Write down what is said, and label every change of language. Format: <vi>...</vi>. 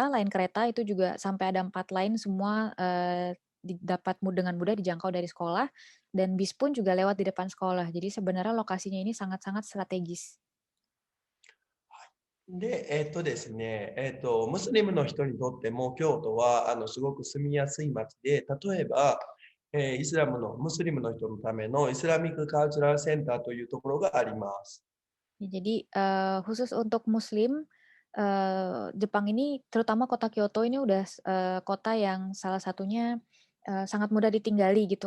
<id>kereta itu juga sampai ada 4 lain semua dapat dengan mudah dijangkau dari sekolah dan bis pun juga lewat di depan sekolah. Jadi sebenarnya lokasinya ini sangat-sangat strategis.</id> <ja>で、ですね、ムスリムの人にとっても京都はすごく住みやすい街で、例えば、ムスリムの人のためのイスラミックカルチャラルセンターというところがあります。</ja> <id>Jadi khusus untuk Muslim Jepang ini, terutama kota Kyoto ini udah kota yang salah satunya sangat mudah ditinggali gitu.</id>